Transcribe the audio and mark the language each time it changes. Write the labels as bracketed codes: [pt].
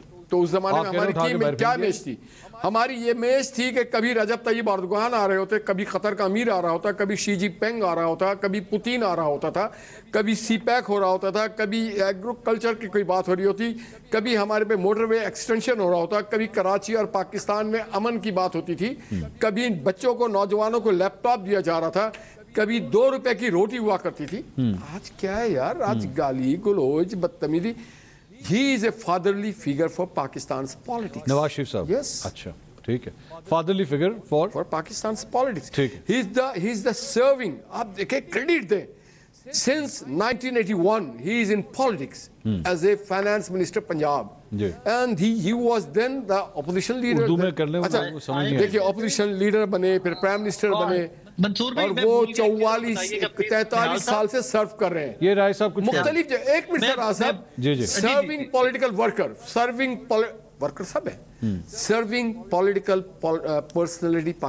[ur] تو اس زمانے میں ہماری ٹیم کیا میچ تھی؟ ہماری یہ میچ تھی کہ کبھی رجب طیب اردوغان آ رہے ہوتے, کبھی قطر کا امیر آ رہا ہوتا, کبھی شی جی پینگ آ رہا ہوتا, کبھی پوتین آ رہا ہوتا تھا, کبھی سی پیک ہو رہا ہوتا تھا, کبھی ایگریکلچر کی کوئی بات ہو رہی ہوتی, کبھی ہمارے پہ موٹر وے ایکسٹینشن ہو رہا ہوتا, کبھی کراچی اور پاکستان میں امن کی بات ہوتی تھی, کبھی بچوں کو, نوجوانوں کو لیپ ٹاپ دیا جا رہا تھا, کبھی 2 روپے کی روٹی ہوا کرتی تھی. آج کیا ہے یار, آج گالی گلوچ بدتمیزی. [en] He is a fatherly figure for Pakistan's politics. [ur] Nawaz Sharif صاحب. [en] Yes. [ur] اچھا, ٹھیک ہے. [en] Fatherly figure for Pakistan's politics. [ur] ٹھیک ہے. [en] He is the serving. [ur] آپ دیکھیں, کریڈٹ دیں. [en] Since 1981, he is in politics as a finance minister Punjab. And he was then the opposition leader. [ur] Urdu میں کر لیں, دیکھیں, opposition leader بنے, پھر prime minister بنے, اور وہ 44-43 سال سے سرو کر رہے ہیں. یہ رائے صاحب کچھ مختلف, ایک منٹ راز صاحب, serving political worker, serving worker سب ہے, سرونگ پولیٹیکل پرسنالٹی.